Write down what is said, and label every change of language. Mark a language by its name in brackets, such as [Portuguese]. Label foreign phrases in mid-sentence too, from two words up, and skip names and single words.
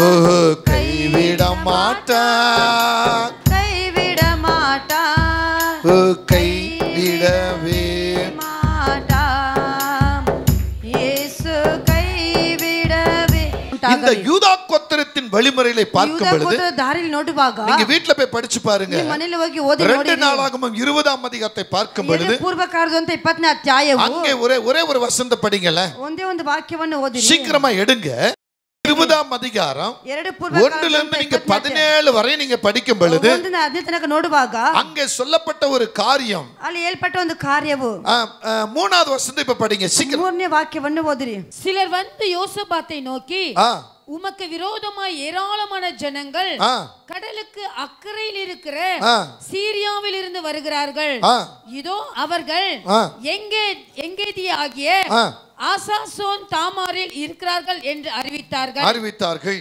[Tamil] ஓ கைவிட மாட்டார். கைவிட மாட்டார். ஓ கைவிடவே மாட்டார். இயேசு கைவிடவே. இந்த யூதா கோத்திரத்தின் வழிமுறைகளை பார்க்கும் பொழுது [Kannada] ದಾರಿಯಲ್ಲಿ ನೋಡುವಾಗ [Tamil] நீங்க வீட்ல போய் படிச்சு பாருங்க. [Kannada] ಮನೆಯಲ್ಲಿ ಹೋಗಿ ಓದಿ ನೋಡಿ. [Tamil] 2 நாளாகமம் 20ஆம் அதிகாரத்தை பார்க்கும் பொழுது [Kannada] ಪೂರ್ವಕಾಲದಂತ 20ನೇ ಅಧ್ಯಾಯವು [Tamil] அங்கே ஒரே ஒரு வசனத்தை படிங்கல. [Kannada] ಒಂದೇ ಒಂದು ವಾಕ್ಯವನ್ನು ಓದಿರಿ. [Tamil] சீக்கிரமா எடுங்க. 20ஆம் அதிகாரம் 1ல இருந்து நீங்க 17 வரை நீங்க படிக்கும் பொழுது [Kannada] ತನಕ ನೋಡುವಾಗ [Tamil] அங்கே சொல்லப்பட்ட ஒரு காரியம், [Kannada] ಅಲ್ಲಿ ಹೇಳ್ಪಟ್ಟ ಒಂದು ಕಾರ್ಯವು [Tamil] 3வது வசனத்தை இப்ப படிங்க சீக்கிரம். [Kannada] 3ನೇ ವಾಕ್ಯವನ್ನು ಓದಿರಿ. [Tamil] சிலர் வந்து யோசபாத்தை நோக்கி, உமக்கு விரோதமாய் ஏராளமான ஜனங்கள் கடலுக்கு அக்கறையில் இருக்கிற சீரியாவில் இருந்து வருகிறார்கள். இதோ அவர்கள் எங்கேதியாகிய ஆசாசோன் தாமாரில் இருக்கிறார்கள் என்று அறிவித்தார்கள்.